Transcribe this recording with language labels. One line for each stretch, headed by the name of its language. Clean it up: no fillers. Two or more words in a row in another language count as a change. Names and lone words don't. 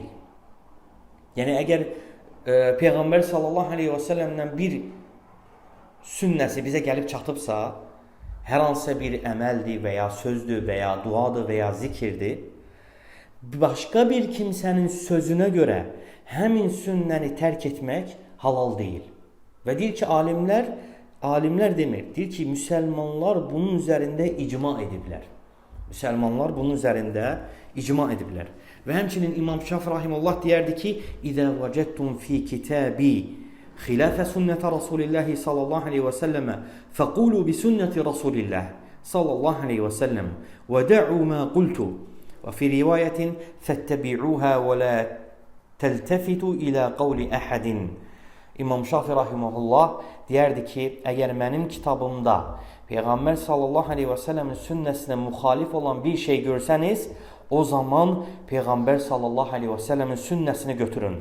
Azerbaijani: Yəni əgər Peyğəmbər
Arabic: صلى الله عليه وسلم
Azerbaijani: bir sünnəsi bizə gəlib çatıbsa, hər hansısa bir əməldir və ya sözdür və ya duadır və ya zikirdir, başqa bir kimsənin sözünə görə həmin sünnəni tərk etmək halal deyil. Və deyir ki, alimlər demir, deyir ki, müsəlmanlar bunun üzərində icma ediblər. Müsəlmanlar bunun üzərində icma ediblər. Və həmçinin İmam Şafi rahimehullah deyərdi ki,
Arabic: "إذا وجدتم في كتابي خلاف سنة رسول الله صلى الله عليه وسلم فقولوا بسنة رسول الله صلى الله عليه وسلم ودعوا ما قلت وفي رواية فاتبعوها ولا تلتفتوا إلى قول أحد.
Azerbaijani: İmam Şafi rahimehullah deyərdi ki, əgər mənim kitabımda Peyğəmbər
Arabic: صلى الله عليه وسلم
Azerbaijani: sünnəsinə müxalif olan bir şey görsəniz, o zaman Peyğəmbər
Arabic: صلى الله عليه وسلم
Azerbaijani: sünnəsini götürün.